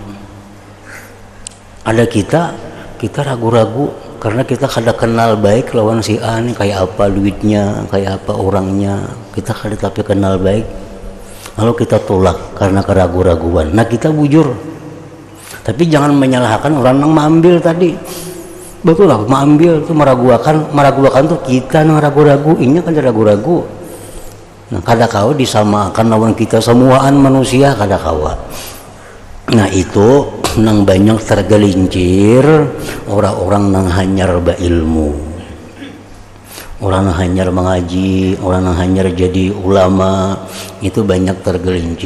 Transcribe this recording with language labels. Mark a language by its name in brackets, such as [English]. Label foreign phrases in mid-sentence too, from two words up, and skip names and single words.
[Banjar] Ada kita ragu-ragu karena kita kada kenal baik lawan si A ini, kayak apa duitnya, kayak apa orangnya. Kita kada tapi kenal baik. Lalu kita tolak karena keraguan-raguan. Nah, kita bujur. [Indonesian] Tapi jangan menyalahkan orang yang mengambil tadi. Betul lah, mengambil itu meragukan tuh kita yang ragu-ragu, ini kan ragu-ragu. [Banjar] Nah, kada kau disamakan lawan kita semuaan manusia, kada kawa. Nah, itu nang banyak tergelincir orang-orang nang hanyar ilmu. [Indonesian] Orang yang hanyar mengaji, orang yang hanyar jadi ulama, itu banyak tergelincir.